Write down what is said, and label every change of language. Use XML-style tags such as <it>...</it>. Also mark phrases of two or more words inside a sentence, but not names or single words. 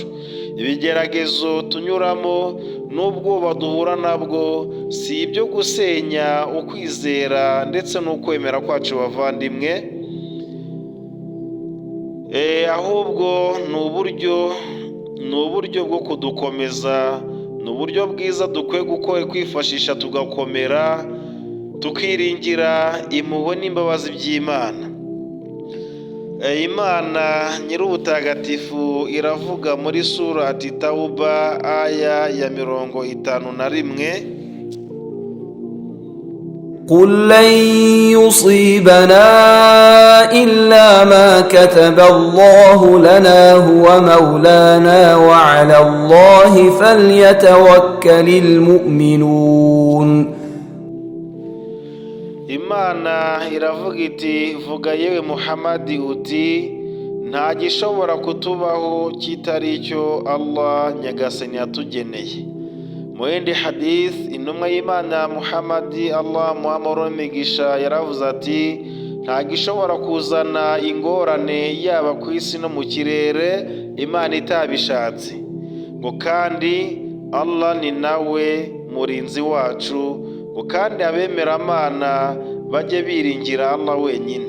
<rw>Ibigeragezo tunyuramo n'ubwoba duhura nabwo si ibyo gusenya ukwizera ndetse n'ukwemera kwacu bavandimwe, ahubwo ni uburyo bwo kudukomeza, ni uburyo bwiza dukwiye kwifashisha tugakomera, tukiringira impuhwe n'imbabazi by'Imana. Imana nyir'ubutagatifu iravuga muri surati Tauba aya ya 51:</rw> <ar>قل لن يصيبنا إلا ما كتب الله لنا هو مولانا وعلى الله فليتوكل المؤمنون.</ar> <rw>Imana iravuga iti, vuga yewe Muhammadi uti, nta gishobora kutubaho kitari icyo Allah Nyagasani yatugeneye. Mu yindi hadith, intumwa y'Imana Muhammadi Allah muhamoro migisha yaravuze ati, nta gishobora kuzana ingorane yaba ku isi no mu kirere Imana itabishatse, ngo kandi Allah ni nawe murinzi wacu, ngo kandi abemeramana bajye biringira Allah wenyine.</rw>